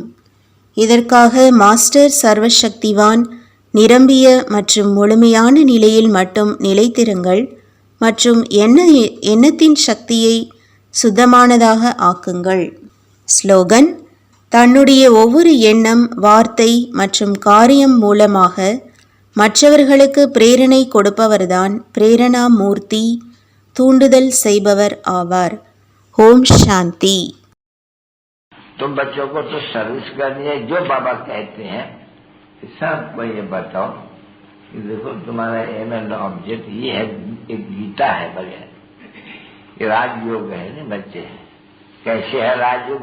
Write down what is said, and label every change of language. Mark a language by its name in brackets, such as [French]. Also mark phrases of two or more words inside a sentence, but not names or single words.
[Tamil] இதற்காக மாஸ்டர் சர்வசக்திவான் நிரம்பிய மற்றும் முழுமையான நிலையில் மட்டும் நிலைத்திருங்கள் மற்றும் எண்ணத்தின் சக்தியை சுத்தமானதாக ஆக்குங்கள். ஸ்லோகன். தன்னுடைய ஒவ்வொரு எண்ணம், வார்த்தை மற்றும் காரியம் மூலமாக மற்றவர்களுக்கு பிரேரணை கொடுப்பவர்தான் பிரேரணா மூர்த்தி, தூண்டுதல் செய்பவர் ஆவார். ஓம் சாந்தி. [Hindi] तुम बच्चों को तो सर्विस करनी है, जो बाबा कहते हैं सबको ये बताओ कि देखो तुम्हारा [English] aim and object [Hindi] ये है, एक गीता है बढ़िया, ये राजयोग है ना बच्चे। कैसे है राजयोग?